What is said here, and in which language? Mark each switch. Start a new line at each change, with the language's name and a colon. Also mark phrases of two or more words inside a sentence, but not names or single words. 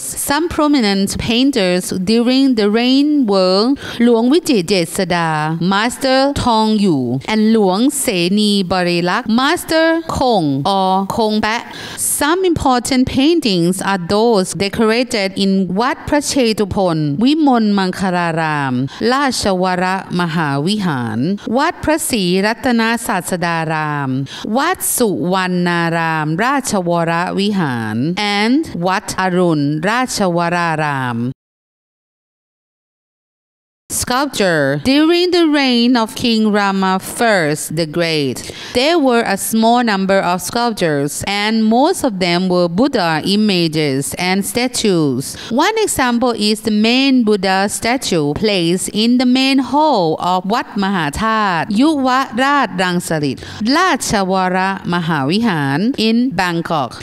English: Some prominent painters during the reign were Luang Vichijetsada, Master Thong Yu, and Luang Seni Barilak, Master Kong or Kong Pet. Some important paintings are those decorated in Wat Phra Chetupon, Vimol Mangkararam, Rachawara Mahavihan, Wat Phra Sri Ratana Satsadaram, Wat Suwarnaram Rachawara Vihan, and Wat Arun Rachawararam. Sculpture. During the reign of King Rama I the Great, there were a small number of sculptures, and most of them were Buddha images and statues. One example is the main Buddha statue placed in the main hall of Wat Mahathat, Yuva Rat Rangsarit, Rachawara Mahavihan in Bangkok.